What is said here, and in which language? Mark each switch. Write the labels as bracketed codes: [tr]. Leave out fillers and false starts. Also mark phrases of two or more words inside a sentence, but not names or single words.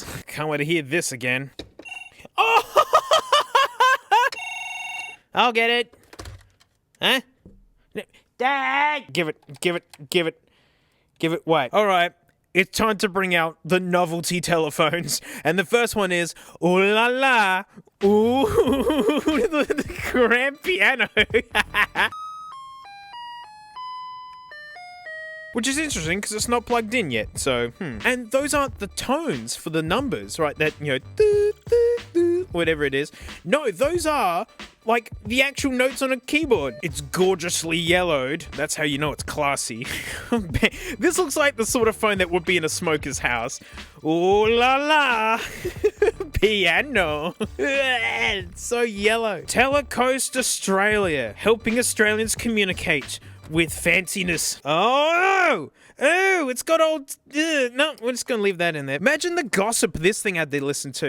[en] Can't wait to hear this again. Oh! I'll get it. Huh? Dad! Give it. Wait. All right. It's time to bring out the novelty telephones. And the first one is, ooh la la, ooh, the grand piano. Which is interesting because it's not plugged in yet, so, And those aren't the tones for the numbers, right? That, you know, whatever it is. No, those are, like, the actual notes on a keyboard. It's gorgeously yellowed. That's how you know it's classy. This looks like the sort of phone that would be in a smoker's house. Ooh la la. Piano. It's so yellow. Telecoast Australia, helping Australians communicate with fanciness. Oh, it's got old... no, we're just gonna leave that in there. Imagine the gossip this thing had to listen to.